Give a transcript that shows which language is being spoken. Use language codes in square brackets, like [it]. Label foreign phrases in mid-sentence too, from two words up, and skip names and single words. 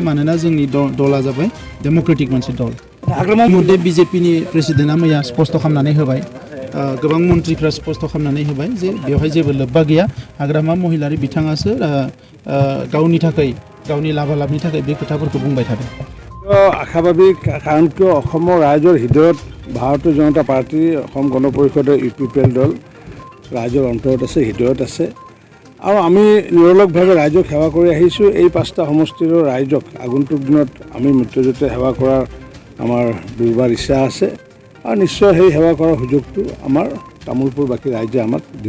[brx] मानोना जोंनि दला जाबाय डेम'क्रेटिक मोनसे दल। मध्य बिजेपिनि प्रेसिडेन्टआ मैया स्पष्ट खालामनानै होबाय, गोबां मन्थ्रिफ्रा स्पष्ट खालामनानै होबाय जे बेवहाय जेबो लोब्बा गैया। हाग्रामा महिलारि बिथाङासो गावनि थाखाय, गावनि लाभालाभनि थाखाय बे खोथाफोरखौ बुंबाय थादों। [as] আশাবাদী কাৰণ কিয় অসমৰ ৰাইজৰ হৃদয়ত ভাৰতীয় জনতা পাৰ্টি, অসম গণ পৰিষদৰ ইউপিপিএল দল ৰাইজৰ অন্তৰত আছে, হৃদয়ত আছে। আৰু আমি নিৰলসভাৱে ৰাইজক সেৱা কৰি আহিছোঁ। এই 5টা সমষ্টিৰ ৰাইজক আগন্তুক দিনত আমি মিত্ৰজোঁটে সেৱা কৰাৰ আমাৰ দুৰ্বাৰ ইচ্ছা আছে আৰু নিশ্চয় সেই সেৱা কৰাৰ সুযোগটো আমাৰ তামোলপুৰবাসী ৰাইজে আমাক দিব।